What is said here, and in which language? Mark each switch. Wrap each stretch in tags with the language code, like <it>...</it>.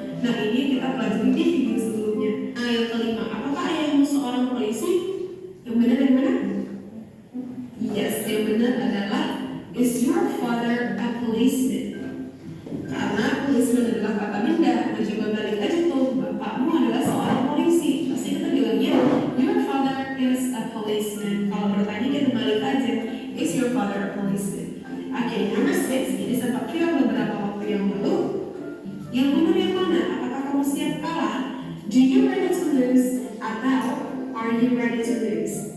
<id>Nah, ini kita pelajari di video sebelumnya. Nah, yang kelima, apakah ayahmu seorang polisi? Yang benar yang mana? Yes, yang benar adalah</id> <en>is your father a policeman?</en> <id>Karena policeman adalah kata benda. Nah, coba balik aja tuh, bapakmu adalah seorang polisi. Pasti kita bilangnya</id> <en>your father is a policeman.</en> <id>Kalau bertanya kita balik aja,</id> <en>is your father a policeman?</en> <id>Oke, number 6, ini sempat viral beberapa waktu yang lalu. Yang benar yang mana? Apakah kamu siap kalah?</id> <en>Do you ready to lose?</en> <id>Atau</id> <en>are you ready to lose?</en>